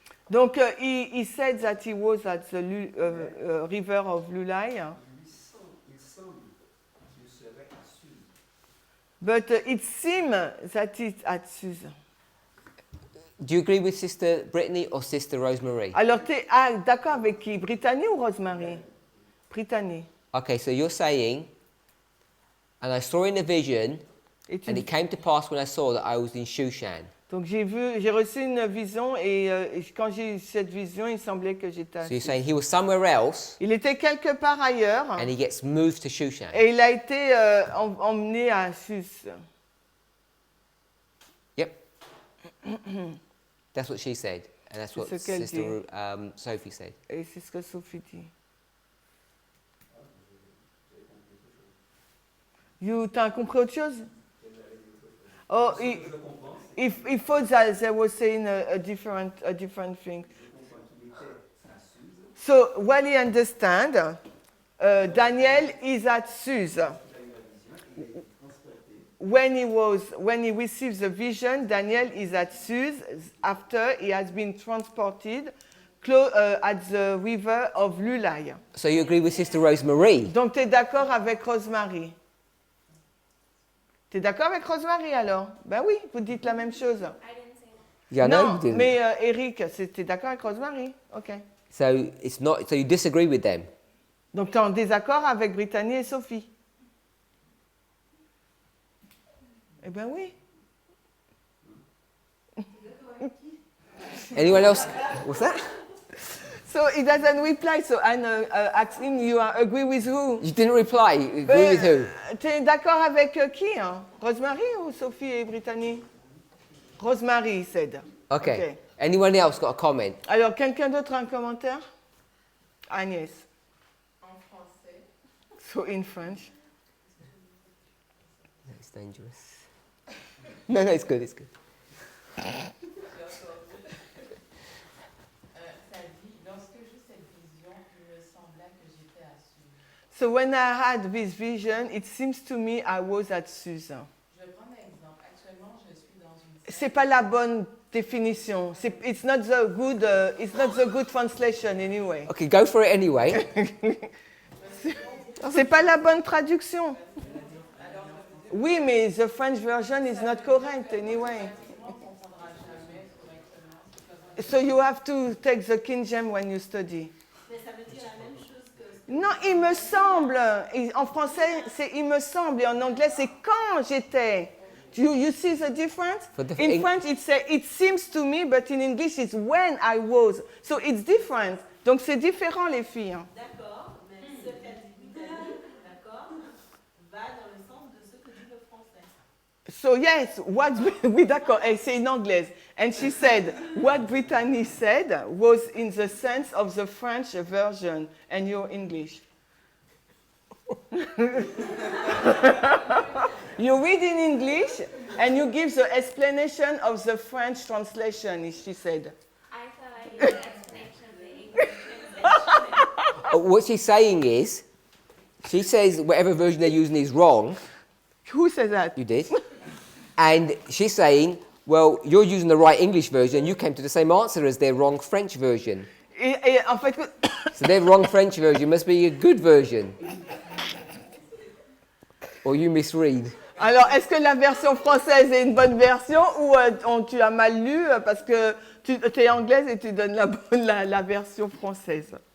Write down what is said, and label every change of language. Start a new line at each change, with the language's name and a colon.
English: Donc he said that he was at the river of Lulai,
French: Il semble qu'il serait à Suse.
English: but it seems that it's at Suse. Do you agree with Sister Brittany or Sister Rosemary?
French: Alors tu es d'accord avec qui? Brittany ou Rosemary? Brittany.
English: Okay, so you're saying, and I saw in a vision,
French: Et tu-
English: and it came to pass when I saw that I was in Shushan.
French: Donc j'ai reçu une vision et quand j'ai eu cette vision, il semblait que j'étais
English: So you're
French: assise.
English: saying he was somewhere else,
French: Il était quelque part ailleurs
English: and he gets moved to Shushan.
French: et il a été emmené à Suse.
English: Yep. That's what she said, and that's what
French: C'est ce qu'elle
English: Sister Sophie said.
French: Et c'est ce que Sophie dit. T'as compris autre chose?
English: Oh,
French: il faut
English: that they were saying a different thing. So, what he understand, Daniel is at Suse. When he receives the vision, Daniel is at Suse after he has been transported at the river of Lulai. So you agree with Sister Rosemary?
French: Donc, tu es d'accord avec Rosemary? Tu es d'accord avec Rosemary alors? Ben oui, vous dites la même chose.
English: I didn't say that. Yeah, I know
French: non,
English: you didn't.
French: mais Eric, tu es d'accord avec Rosemary? Ok.
English: So it's not. So you disagree with them?
French: Donc, tu es en désaccord avec Brittany et Sophie? Eh ben oui.
English: Anyone else? What's that? So he doesn't reply, so Anne asks him, you agree with who? You didn't reply. You agree with who?
French: Tu es d'accord avec qui? Hein? Rosemary ou Sophie et Brittany?
English: Rosemary, he said. Okay. Anyone else got a comment?
French: Alors, quelqu'un d'autre a un commentaire? Agnès. En français,
English: So in French. It's dangerous. No, it's good. It's good.
French: ça dit, lorsque j'eus cette vision, il me sembla que j'étais à Suse.
English: So when I had this vision, it seems to me I was at Suse.
French: Je vais prendre un exemple. Actuellement, je suis dans une C'est pas la bonne définition.
English: It's not the good translation anyway. Okay, go for it anyway.
French: C'est pas la bonne traduction. Oui, mais
English: the French version is not correct anyway. So you have to take the King James when you study.
French: Mais ça veut dire la même chose que Non, il me semble. Et en français, c'est il me semble. Et en anglais, c'est quand j'étais.
English: You see the difference? In French, it seems to me, but in English, it's when I was. So it's different.
French: Donc c'est différent, les filles. Hein. D'accord, mais ce qu'elle dit, d'accord, va dans le sens de ce que dit le français.
English: So yes, what,
French: oui, d'accord, et c'est une anglaise.
English: And she said, what Brittany said was in the sense of the French version and your English. You read in English and you give the explanation of the French translation, she said. I thought I used the explanation of the English translation. What she's saying is, she says whatever version they're using is wrong. Who said that? You did. And she's saying, well, you're using the right English version, you came to the same answer as their wrong French version.
French: Et en fait,
English: So their wrong French version must be a good version. Or you misread.
French: alors, est-ce que la version française est une bonne version ou tu as mal lu parce que tu es anglaise et tu donnes la version française?